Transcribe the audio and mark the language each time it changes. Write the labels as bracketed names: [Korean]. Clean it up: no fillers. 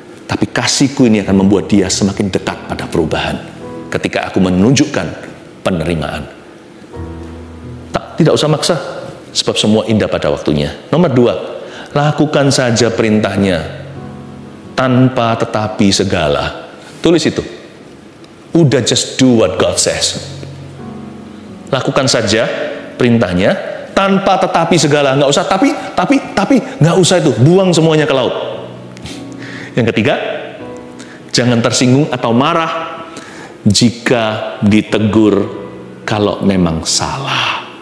[Indonesian] Tapi kasihku ini akan membuat dia semakin dekat pada perubahan. Ketika aku menunjukkan penerimaan. Tidak usah maksa. Sebab semua indah pada waktunya. Nomor 2. Lakukan saja perintahnya. Tanpa tetapi segala. Tulis itu. Udah [English] just do what God says. [Indonesian] Lakukan saja perintahnya. Tanpa tetapi segala. Nggak usah tapi. Nggak usah itu. Buang semuanya ke laut. Yang ketiga, jangan tersinggung atau marah jika ditegur kalau memang salah.